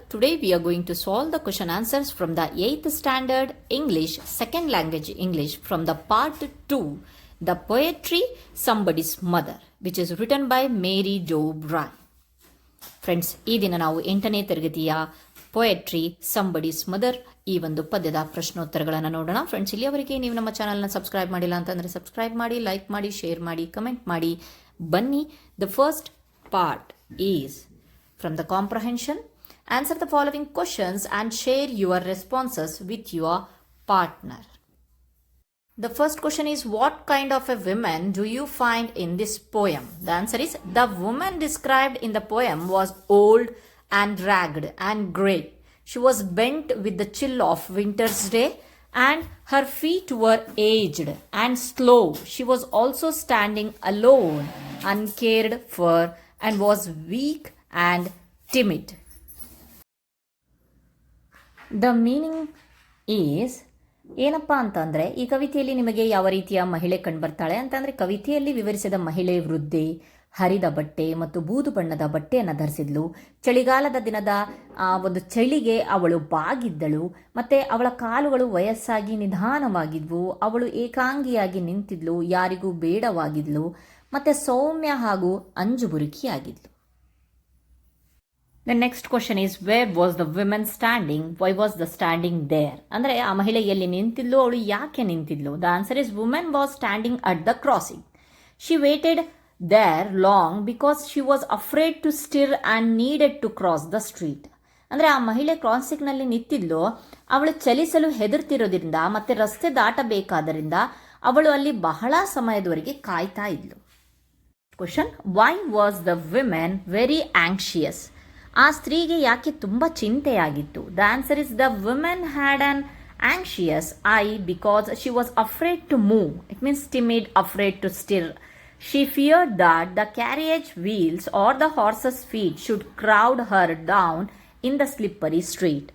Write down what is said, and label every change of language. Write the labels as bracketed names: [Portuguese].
[English] Today we are going to solve the question answers from the 8th standard English, second language English from the part 2, the poetry Somebody's Mother, which is written by Mary Jo Bryan. [Kannada] Friends, ಈ ದಿನ ನಾವು 8ನೇ ತರಗತಿಯ poetry somebody's mother ಈ ಒಂದು ಪದ್ಯದ ಪ್ರಶ್ನೋತ್ತರಗಳನ್ನು ನೋಡೋಣ. Friends, ಇಲ್ಲಿಯವರೆಗೆ ನೀವು ನಮ್ಮ ಚಾನಲ್ನ ಸಬ್ಸ್ಕ್ರೈಬ್ ಮಾಡಿಲ್ಲ ಅಂತಂದರೆ ಸಬ್ಸ್ಕ್ರೈಬ್ ಮಾಡಿ, ಲೈಕ್ ಮಾಡಿ, ಶೇರ್ ಮಾಡಿ, ಕಮೆಂಟ್ ಮಾಡಿ. [English] ಬನ್ನಿ, the first part is from the comprehension. Answer the following questions and share your responses with your partner. The first question is, what kind of a woman do you find in this poem? The answer is, the woman described in the poem was old and ragged and grey. She was bent with the chill of winter's day and her feet were aged and slow. She was also standing alone, uncared for, and was weak and timid. The meaning is, [Kannada] ಏನಪ್ಪ ಅಂತಂದರೆ, ಈ ಕವಿತೆಯಲ್ಲಿ ನಿಮಗೆ ಯಾವ ರೀತಿಯ ಮಹಿಳೆ ಕಂಡುಬರ್ತಾಳೆ ಅಂತಂದರೆ, ಕವಿತೆಯಲ್ಲಿ ವಿವರಿಸಿದ ಮಹಿಳೆ ವೃದ್ಧೆ, ಹರಿದ ಬಟ್ಟೆ ಮತ್ತು ಬೂದು ಬಣ್ಣದ ಬಟ್ಟೆಯನ್ನು ಧರಿಸಿದ್ಲು. ಚಳಿಗಾಲದ ದಿನದ ಒಂದು ಚಳಿಗೆ ಅವಳು ಬಾಗಿದ್ದಳು ಮತ್ತು ಅವಳ ಕಾಲುಗಳು ವಯಸ್ಸಾಗಿ ನಿಧಾನವಾಗಿದ್ವು. ಅವಳು ಏಕಾಂಗಿಯಾಗಿ ನಿಂತಿದ್ಲು, ಯಾರಿಗೂ ಬೇಡವಾಗಿದ್ಲು ಮತ್ತು ಸೌಮ್ಯ ಹಾಗೂ ಅಂಜುಬುರುಕಿಯಾಗಿದ್ಲು. [English] The next question is, where was the woman standing? Why was the standing there? [Kannada] ಅಂದರೆ ಆ ಮಹಿಳೆ ಎಲ್ಲಿ ನಿಂತಿದ್ಲು, ಅವಳು ಯಾಕೆ ನಿಂತಿದ್ಲು? [English] The answer is, woman was standing at the crossing. She waited there long because she was afraid to stir and needed to cross the street. [Kannada] ಅಂದರೆ ಆ ಮಹಿಳೆ ಕ್ರಾಸಿಂಗ್ನಲ್ಲಿ ನಿಂತಿದ್ಲು, ಅವಳು ಚಲಿಸಲು ಹೆದರ್ತಿರೋದ್ರಿಂದ ಮತ್ತು ರಸ್ತೆ ದಾಟಬೇಕಾದ್ದರಿಂದ ಅವಳು ಅಲ್ಲಿ ಬಹಳ ಸಮಯದವರೆಗೆ ಕಾಯ್ತಾ ಇದ್ಲು. [English] Question, why was the woman very anxious? [Kannada] ಆ ಸ್ತ್ರೀಗೆ ಯಾಕೆ ತುಂಬ ಚಿಂತೆಯಾಗಿತ್ತು? [English] The answer is, the woman had an anxious eye because she was afraid to move. It means timid, afraid to stir. She feared that the carriage wheels or the horses feet should crowd her down in the slippery street.